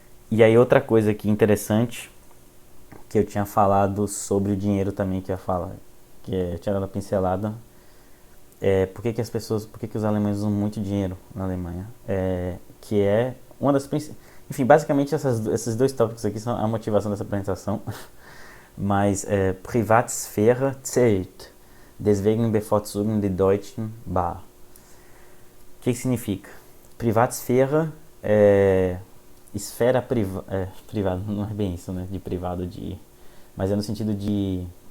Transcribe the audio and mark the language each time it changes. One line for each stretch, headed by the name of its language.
Portuguese: E aí outra coisa aqui interessante, que eu tinha falado sobre o dinheiro também, que eu tinha dado a pincelada, por que os alemães usam muito dinheiro na Alemanha? Que é uma das principais... Enfim, basicamente esses dois tópicos aqui são a motivação dessa apresentação.
German: Mas Privatsphäre zählt. Deswegen bevorzugen die Deutschen bar.
Portuguese: O que significa? Privatsphäre é esfera privada, não é bem isso, né? De privado, mas é no sentido de...